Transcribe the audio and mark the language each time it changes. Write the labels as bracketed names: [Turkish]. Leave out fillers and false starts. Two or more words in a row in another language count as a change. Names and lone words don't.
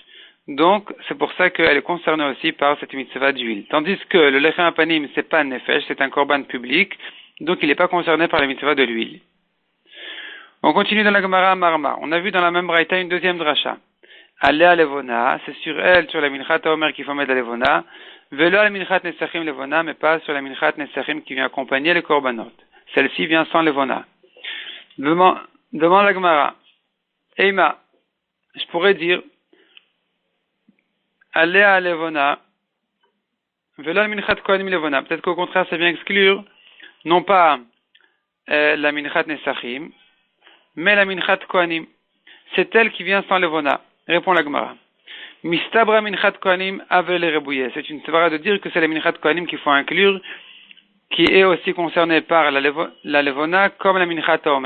[French] Donc, c'est pour ça qu'elle est concernée aussi par cette mitzvah d'huile. Tandis que le [Hebrew] לחם הפנים, [French] c'est pas un nefesh, c'est un korban public, donc il n'est pas concerné par la mitzvah de l'huile. On continue dans la Gemara Marma. On a vu dans la même braïta une deuxième dracha. [Hebrew] עליה לבונה, [French] c'est sur elle, sur la [Hebrew] מנחת העומר [French] qu'il faut mettre la levona. [Hebrew] ולא לא מנחת נסכים לבונה, [French] mais pas sur la [Hebrew] מנחת נסכים [French] qui vient accompagner les korbanot. Celle-ci vient sans levona. Demande la Gemara. Eima, je pourrais dire, [Hebrew] עליה לבונה, ולא מנחת כהנים לבונה. [French] Peut-être qu'au contraire, ça vient exclure, non pas la [Hebrew] מנחת נסכים, [French] mais la [Hebrew] מנחת כהנים. [French] C'est elle qui vient sans levona. Répond la Gemara. [Hebrew] מסתברא מנחת כהנים הוה ליה רבויי. [French] C'est une svara de dire que c'est la [Hebrew] מנחת כהנים [French] qu'il faut inclure, qui est aussi concernée par la levona comme la [Hebrew] מנחת העומר.